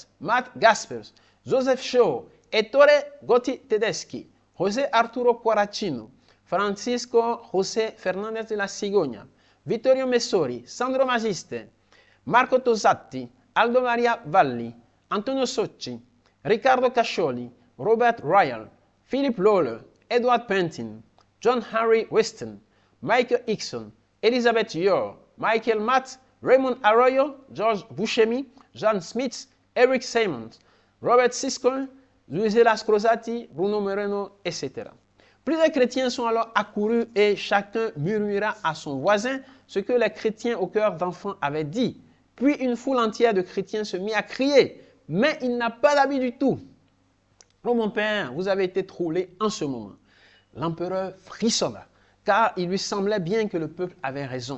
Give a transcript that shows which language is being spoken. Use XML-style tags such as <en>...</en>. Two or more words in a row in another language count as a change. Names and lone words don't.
<fr>Matt Gaspers, Joseph Shaw, Ettore Gotti Tedeschi, José Arturo Quaracino, Francisco José Fernández de la Cigogna, Vittorio Messori, Sandro Magiste, Marco Tosatti, Aldo Maria Valli, Antonio Socci, Riccardo Cascioli, Robert Royal, Philip Lawler, Edward Pentin, John Henry Weston, Michael Hickson, Elizabeth Yor, Michael Matt, Raymond Arroyo, George Buscemi, John Smith, Eric Simons, Robert Siscoe, Luisela Scrosati, Bruno Moreno, etc. Plusieurs chrétiens sont alors accourus et chacun murmura à son voisin ce que les chrétiens au cœur d'enfant avaient dit. Puis une foule entière de chrétiens se mit à crier, mais il n'a pas d'habit du tout. Oh mon Père, vous avez été troublé en ce moment. L'empereur frissonna, car il lui semblait bien que le peuple avait raison.</fr>